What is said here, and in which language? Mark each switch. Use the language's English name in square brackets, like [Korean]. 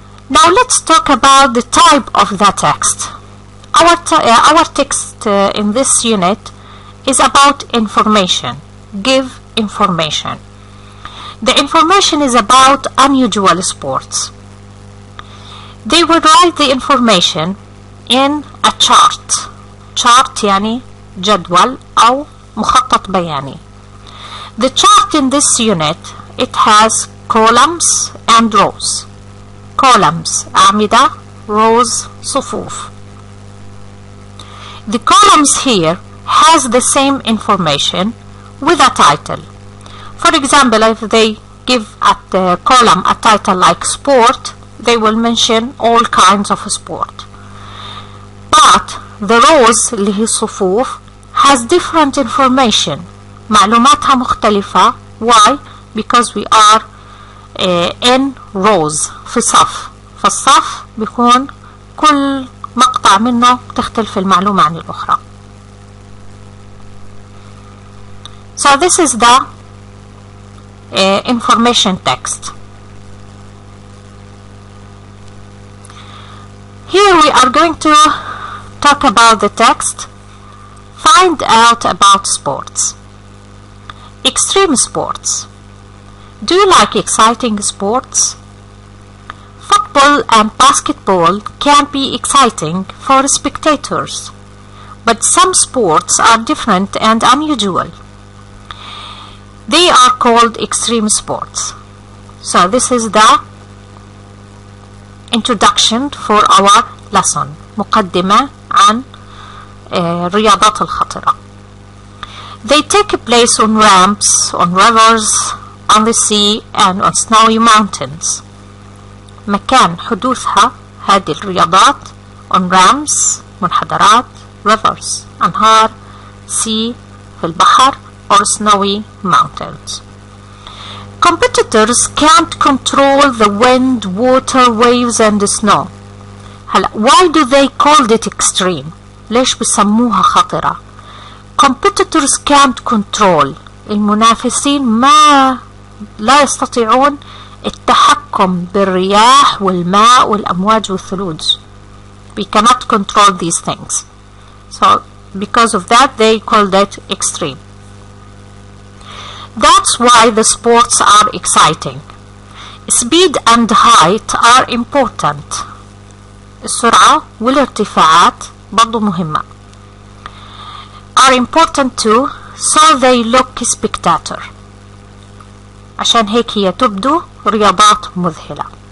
[English] Now let's talk about the type of the text. Our text in this unit is about information. Give information. The information is about unusual sports. They will write the information in a chart. [Arabic] Chart يعني جدول أو مخطط بياني. [English] The chart in this unit, it has columns and rows. Columns [Arabic] أعمدة, [English] rows [Arabic] صفوف. [English] The columns here has the same information with a title. For example, if they give at the column a title like sport, they will mention all kinds of sport. But the rows [Arabic] اللي هي صفوف [English] has different information. [Arabic] معلوماتها مختلفة. [English] Why? Because we are in rows, [Arabic] في صف. فالصف بيكون كل مقطع منه تختلف المعلومة عن الأخرى. [English] So this is the information text. Here we are going to talk about the text. Find out about sports. Extreme sports. Do you like exciting sports? Football and basketball can be exciting for spectators, but some sports are different and unusual. They are called extreme sports. So this is the introduction for our lesson. [Arabic] مقدمة عن الرياضات الخطرة. [English] They take place on ramps, on rivers, on the sea, and on snowy mountains. [Arabic] مكان حدوثها هذه الرياضات [English] on ramps, [Arabic] منحدرات, [English] rivers, [Arabic] أنهار, [English] sea, [Arabic] في البحر, [English] or snowy mountains. Competitors can't control the wind, water, waves, and the snow. [Arabic] هلا [English] why do they call it extreme؟ [Arabic] ليش بسموها خطرة؟ [English] Competitors can't control. [Arabic] المنافسين لا يستطيعون التحكم بالرياح والماء والأمواج والثلوج. [English] We cannot control these things. So because of that they called it extreme. That's why the sports are exciting. Speed and height are important. [Arabic] السرعة والارتفاعات برضو مهمة. [English] Are important too, so they look spectator. [Arabic] عشان هيك هي تبدو رياضات مذهلة.